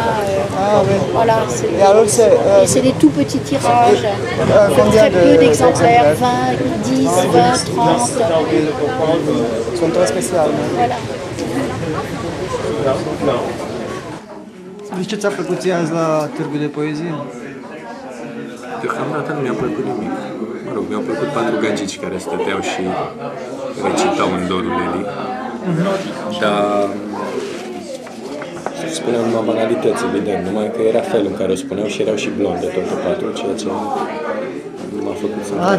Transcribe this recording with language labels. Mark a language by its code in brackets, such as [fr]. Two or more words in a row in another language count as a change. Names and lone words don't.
[fr] Ah oui. Voilà, Et alors c'est des tout petits tirages. combien Très peu d'exemplaires, 20, 10, 20, 30. Ils sont très spéciaux. Voilà. [ro] Ce ți-a plăcut ție azi la Târgul de Poezie? Deocamdată nu mi-a plăcut nimic. Mă rog, mi-au plăcut 4 gagici care stăteau și recitau în dorul Eli. Dar spuneau numai banalități, evident, numai că era felul în care o spuneau și erau și blonde toate 4, ceea ce m-a făcut să mă